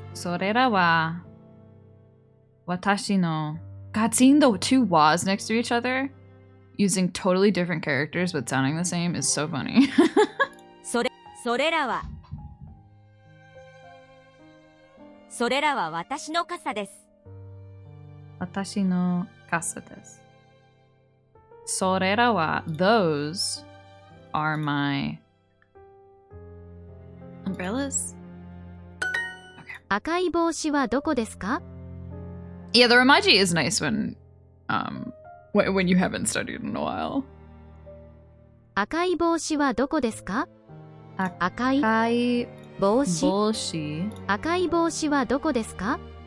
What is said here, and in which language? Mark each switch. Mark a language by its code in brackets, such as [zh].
[ja] それらは私の [en] God, seeing the two was next to each other using totally different characters but sounding the same is so funny. [ja] それらはそれらは私の傘です。私の傘です。それらは [en] those are my umbrellas. [ja] 赤い帽子はどこですか？ [en] Yeah, the Ramaji is nice when you haven't studied in a while. [ja] 赤い帽子はどこですか？赤い赤い帽子帽子赤い帽子はどこですか？